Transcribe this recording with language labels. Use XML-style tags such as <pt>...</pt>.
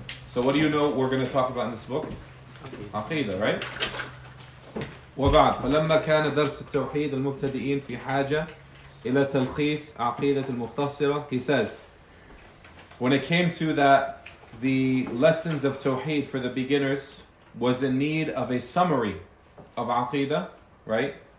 <en>So what do you know we're going to talk about in this book? Aqida, right?</en> <ar>وبعد فلما كان درس التوحيد المبتدئين في حاجة إلى تلخيص عقيدة المختصرة.</ar> <en>He says, when it came to that, the lessons of Tawheed for the beginners was in need of a summary of Aqidah, right?</en>